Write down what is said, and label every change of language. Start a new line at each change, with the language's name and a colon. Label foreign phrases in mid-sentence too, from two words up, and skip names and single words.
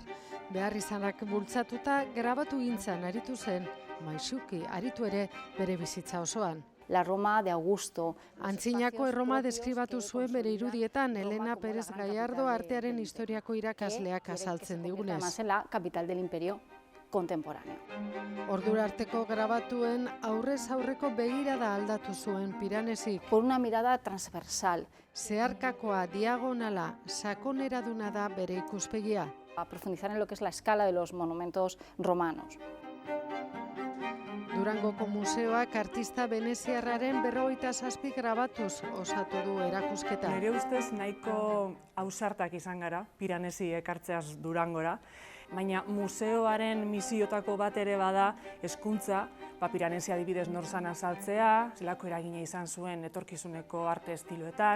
Basque: Beharrizanak bultzatuta grabatu gintzan aritu zen, maisuki aritu ere bere bizitza osoan.
Spanish: La Roma de Augusto.
Basque: Antzinako Erroma deskribatu zuen bere irudietan Elena Pérez Gallardo artearen historiako irakasleak azaltzen digunez.
Spanish: La capital del imperio contemporáneo.
Basque: Ordura arteko grabatuen aurrez aurreko begirada aldatu zuen Piranesik.
Spanish: Por una mirada transversal.
Basque: Zeharkakoa, diagonala, sakoneraduna da bere ikuspegia.
Spanish: A profundizar en lo que es la escala de los monumentos romanos.
Basque: Durangoko museoak artista veneziarraren 57 grabatuz osatu du erakusketa. Nire ustez nahiko ausartak izan gara, Piranesi ekartzeaz Durangora, baina museoaren misiotako bat ere bada hezkuntza, Piranesi adibidez nor zan azaltzea, zelako eragina izan zuen etorkizuneko arte estiloetan.